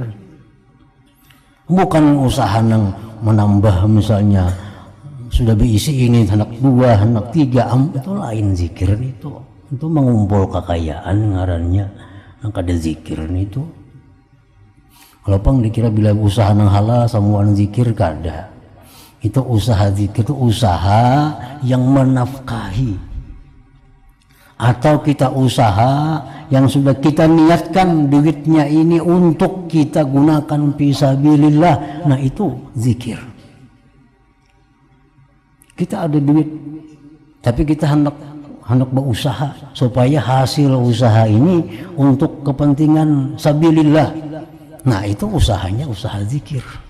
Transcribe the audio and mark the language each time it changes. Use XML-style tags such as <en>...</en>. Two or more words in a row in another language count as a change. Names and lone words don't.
<bjn>Bukan usaha nang menambah misalnya sudah berisi ini anak 2, anak 3, itu lain zikir itu. Itu mengumpul kekayaan ngarannya nang kada zikir itu. Kalau pang dikira bila usaha nang halal samuan zikir kada. Itu usaha zikir itu usaha yang menafkahi. Atau kita usaha yang sudah kita niatkan duitnya ini untuk kita gunakan fisabilillah, nah itu zikir. Kita ada duit tapi kita hendak berusaha supaya hasil usaha ini untuk kepentingan sabilillah, nah itu usahanya usaha zikir.</bjn>